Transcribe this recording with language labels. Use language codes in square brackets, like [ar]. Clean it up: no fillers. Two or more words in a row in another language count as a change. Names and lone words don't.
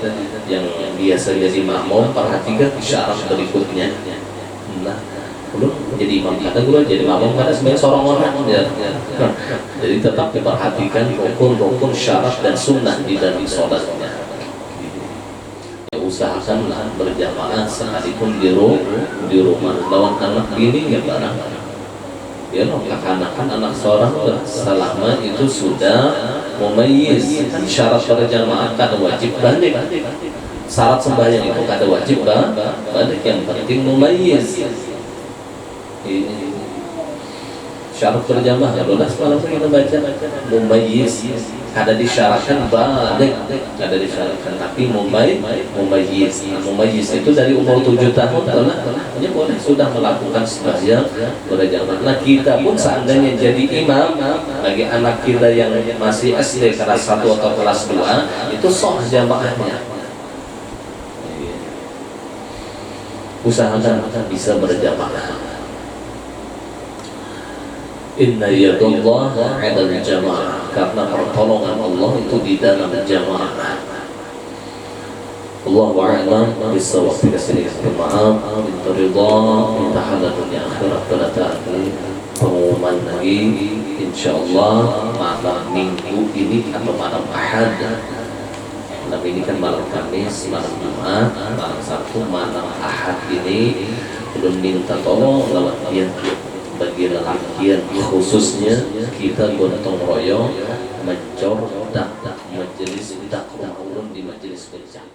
[id] Yang biasa jadi makmum perhatikan syarat berikutnya. Nah, belum jadi imam kata guru, jadi makmum kata sebenarnya seorang orang ya. Jadi tetap diperhatikan rukun-rukun syarat dan sunnah di dalam sholatnya. Ya, [bjn] usahakanlah berjamaah sekalipun di rumah lawan anak gini ya barang. [id] Ya loh, kekanakan anak seorang selama itu sudah mumayyiz. [bjn] Syarat berjamaah kada wajib balik. Syarat sembahyang itu kada wajib balik, yang penting mumayyiz. Ini syarat berjamaah ya lunas malam kita baca mumayyiz, kada disyaratkan balik, kada disyaratkan, tapi mumayyiz itu dari umur 7 tahun hanya boleh sudah melakukan sembahyang berjamaah. [id] Nah kita pun seandainya jadi imam bagi anak kita yang masih SD kelas 1 atau kelas 2, itu sah jamaahnya. Usahakan bisa berjamaah. [ar] إن يد الله على الجماعة, [id] karena pertolongan Allah itu di dalam jamaah. [ar] الله أعلم بالصواب. [id] Kasih maaf, minta ridha, minta halal dunia akhirat pada tahun pengumuman lagi insyaallah malam minggu ini atau malam Ahad. [bjn] Malam ini kan malam Kamis, malam Jumat, malam Sabtu, malam Ahad ini belum minta tolong lewat dia bagi lelakian khususnya kita gotong royong mencor majelis dakwah ulun di majelis